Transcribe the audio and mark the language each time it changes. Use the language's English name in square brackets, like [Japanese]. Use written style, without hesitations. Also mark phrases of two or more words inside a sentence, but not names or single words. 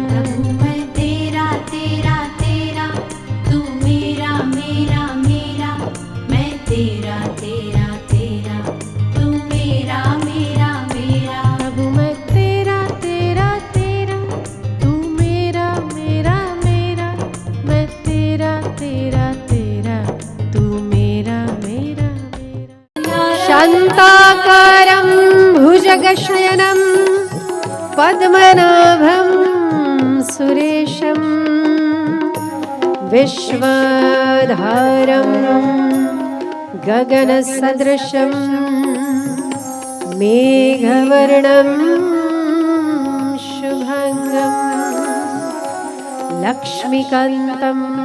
[Hindi] प्रभु मैं तेरा तेरा तेरा, तू मेरा मेरा मेरा, मैं तेरा तेरा तेरा, तू मेरा मेरा मेरा। प्रभु मैं तेरा तेरा तेरा, तू मेरा मेरा मेरा, मैं तेरा तेरा तेरा, तू मेरा मेरा मेरा। [Sanskrit] शान्ताकारं भुजगशयनं पद्मनाभं सुरेशं, विश्वाधारं गगनसदृशं, मेघवर्णं शुभङ्गं, लक्ष्मीकान्तं